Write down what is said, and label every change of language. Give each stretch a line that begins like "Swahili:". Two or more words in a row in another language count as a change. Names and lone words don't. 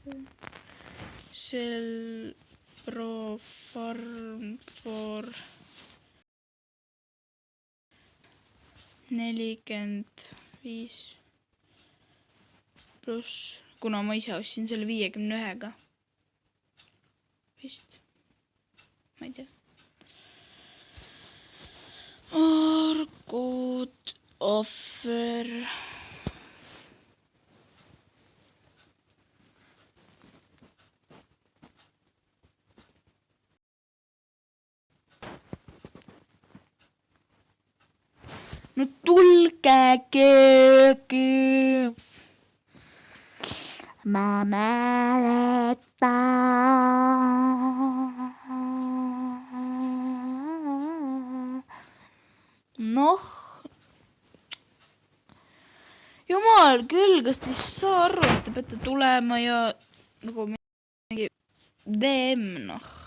English: Cell Pro Farm for
Estonian: 45 pluss, kuna ma ise ostsin selle 51-ga. Vist. Ma ei tea.
English: Good offer.
Estonian: No tulge keegi. Ma mäletan. Noh. Jumal küll, kas te ei saa aru, et te peate tulema ja nagu mingi DM, noh.